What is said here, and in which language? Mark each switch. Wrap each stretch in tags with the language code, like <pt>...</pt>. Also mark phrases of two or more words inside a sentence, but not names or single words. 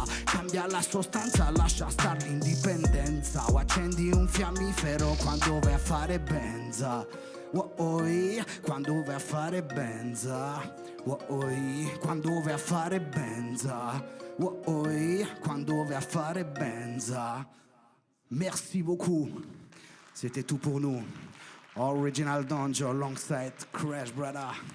<it>Cambia la sostanza, lascia star l'indipendenza. O accendi un fiammifero quando vai a fare benza. Oi, quando vai a fare benza. Oi, quando vai a fare benza. Oi, quando vai a fare benza.</it> <fr>Merci beaucoup. C'était tout pour nous.</fr> <en>Original Donjo alongside Crash Brother.</en>